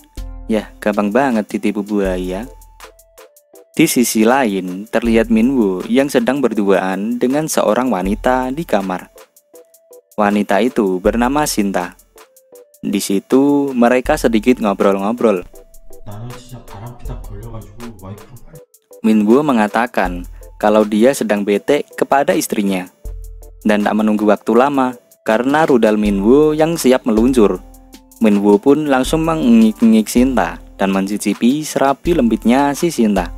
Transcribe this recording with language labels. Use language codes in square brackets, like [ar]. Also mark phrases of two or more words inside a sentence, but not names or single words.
[id] Yah, gampang banget ditipu buaya. Di sisi lain, terlihat Minwoo yang sedang berduaan dengan seorang wanita di kamar. Wanita itu bernama Sinta. Di situ mereka sedikit ngobrol-ngobrol. [ko] 나는 진짜 바람피다 걸려가지고 와이프랑 [id] Minwoo mengatakan kalau dia sedang bete kepada istrinya. Dan tak menunggu waktu lama, karena rudal Minwoo yang siap meluncur. Minwoo pun langsung mengengik-engik Sinta dan mencicipi serapi lembutnya si Sinta.